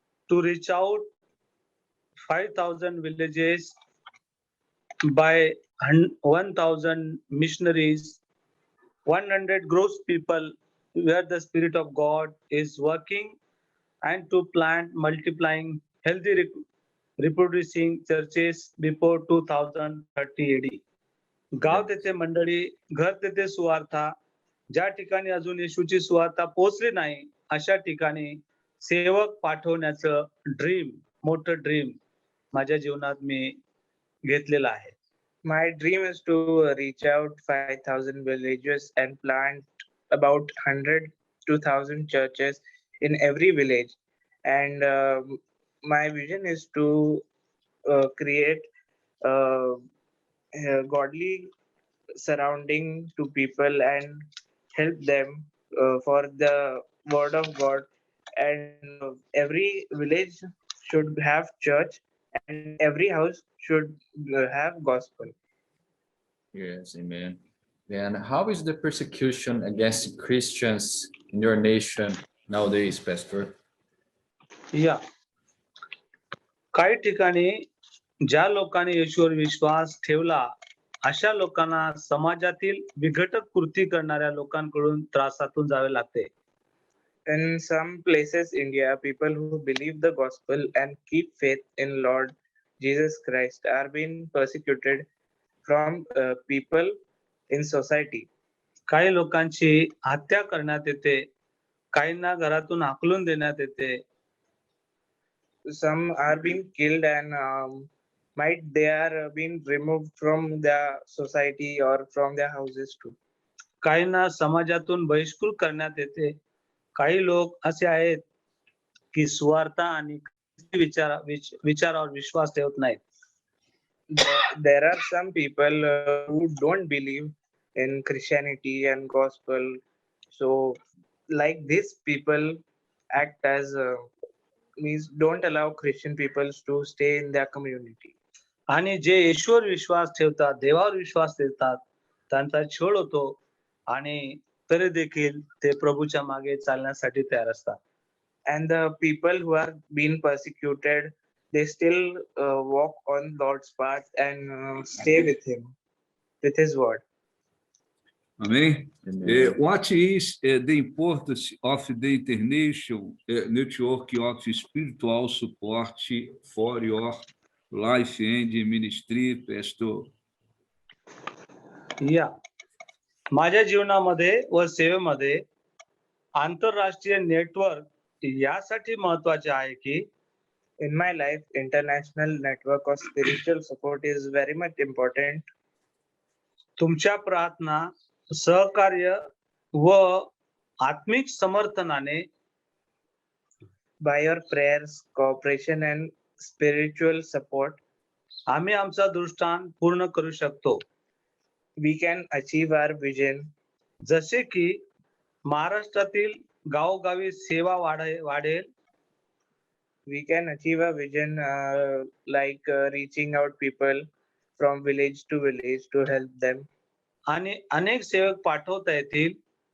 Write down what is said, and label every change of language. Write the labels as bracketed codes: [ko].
[en] To reach out 5,000 villages by 1,000 missionaries, 100 gross people where the Spirit of God is working, and to plant multiplying healthy reproducing churches before 2030 AD. [mr] गाव तेथे मंडळी, घर तेथे सुवार्ता, ज्या ठिकाणी अजून येशूची सुवार्ता पोहोचली नाही अशा ठिकाणी सेवक पाठवण्याचं मोठं ड्रीम माझ्या जीवनात मी घेतलेलं आहे. [en] My dream is to reach out 5,000 villages and plant about 100 to 1,000 churches in every village. And my vision is to create uh, a godly surrounding to people and help them for the word of God. And every village should have church, and every house should have gospel. Yes, amen. And how is the persecution against Christians in your nation nowadays, Pastor? [mr] या काही ठिकाणी ज्या लोकांनी येशूवर विश्वास ठेवला अशा लोकांना समाजातील विघटक कृती करणाऱ्या लोकांकडून त्रासातून जावे लागते. [en] In some places, India, people who believe the gospel and keep faith in Lord Jesus Christ are being persecuted from people in society. [mr] काही लोकांची हत्या करण्यात येते, काहींना घरातून हाकलून देण्यात येते. [en] Some are being killed and they are being removed from their society or from their houses too. [mr] काहींना समाजातून बहिष्कृत करण्यात येते. काही लोक असे आहेत की स्वार्थ आणि विचारावर विश्वास ठेवत नाहीत. [en] There are some people who don't believe in Christianity and gospel. So, like these people act as means don't allow Christian people to stay in their community. [mr] आणि जे ईश्वर विश्वास ठेवतात, देवावर विश्वास ठेवतात, त्यांचा छळ होतो आणि तरी देखील ते प्रभूच्या मागे चालण्यासाठी तयार असतात. [en] And the people who are being persecuted, they still walk on Lord's path and stay with Him, with His word. Amém? Amen. What is the importance of the international network of spiritual support for your life and ministry, Pastor? [mr] या माझ्या जीवनामध्ये व सेवेमध्ये आंतरराष्ट्रीय network यासाठी महत्वाचे आहे की [en] In my life, international network of spiritual support is very much important. [mr] तुमच्या प्रार्थना, सहकार्य व आत्मिक समर्थनाने [en] By your prayers, cooperation, and spiritual support, [mr] आम्ही आमचा दृष्टांत पूर्ण करू शकतो. [en] we can achieve our vision. [mr] जसे की महाराष्ट्रातील गावोगावी सेवा वाढेल, [en] We can achieve a vision like reaching out people from village to village to help them. [mr] आणि अनेक सेवक पाठवता येतील.